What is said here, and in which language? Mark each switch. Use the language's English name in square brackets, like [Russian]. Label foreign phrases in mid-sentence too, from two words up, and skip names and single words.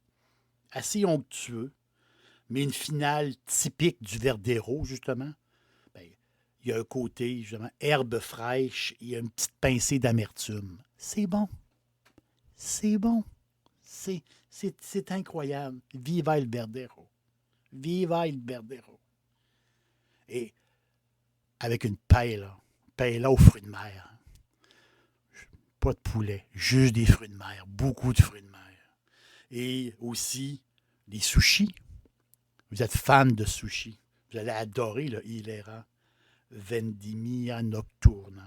[French] Assez onctueux, mais une finale typique du Verdero, justement. Il y a un côté, justement, herbe fraîche, il y a une petite pincée d'amertume. C'est bon. C'est bon. C'est incroyable. [Spanish] Viva el Verdero. Viva el Verdero. [French] Et avec une paella aux fruits de mer. Pas de poulet, juste des fruits de mer, beaucoup de fruits de mer. Et aussi des sushis. Vous êtes fan de sushis. Vous allez adorer le Hilera Vendimia Nocturna.